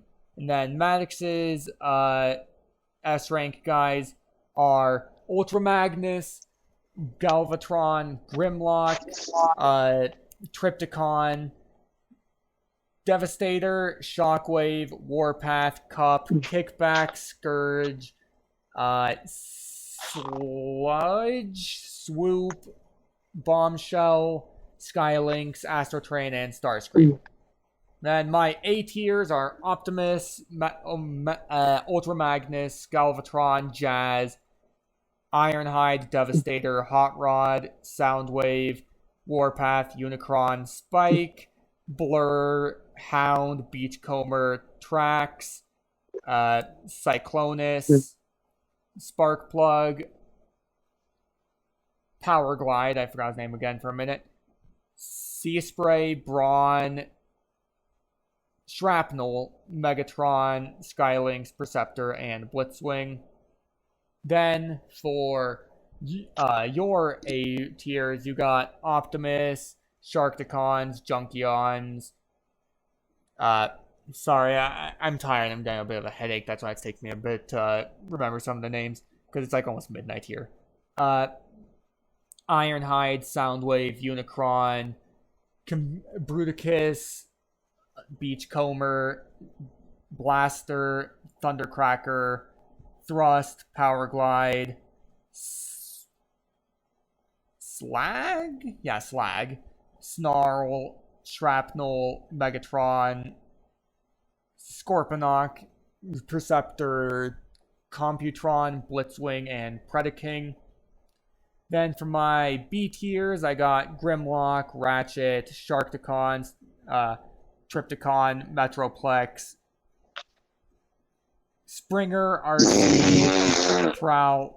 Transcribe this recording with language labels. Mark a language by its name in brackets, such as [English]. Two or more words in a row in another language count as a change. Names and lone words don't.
[English] And then Maddox's S rank guys are Ultra Magnus, Galvatron, Grimlock, Tripticon, Devastator, Shockwave, Warpath, Cup, Kickback, Scourge, Sludge, Swoop, Bombshell, Skylynx, Astro Train, and Starscream. Then my A tiers are Optimus, Ultra Magnus, Galvatron, Jazz, Ironhide, Devastator, Hot Rod, Soundwave, Warpath, Unicron, Spike, Blur, Hound, Beachcomber, Trax, Cyclonus, Sparkplug, Power Glide, I forgot his name again for a minute, Sea Spray, Brawn, Shrapnel, Megatron, Skylynx, Perceptor, and Blitzwing. Then for your A tiers, you got Optimus, Sharkticons, Junkions. Sorry, I'm tired. I'm getting a bit of a headache. That's why it's taking me a bit to remember some of the names because it's like almost midnight here. Ironhide, Soundwave, Unicron, Bruticus, Beachcomber, Blaster, Thundercracker, Thrust, Power Glide, Slag? Yeah, Slag. Snarl, Shrapnel, Megatron, Scorponok, Perceptor, Computron, Blitzwing, and Predaking. Then for my B tiers, I got Grimlock, Ratchet, Sharkticon, Tripticon, Metroplex, Springer, RC, Prowl.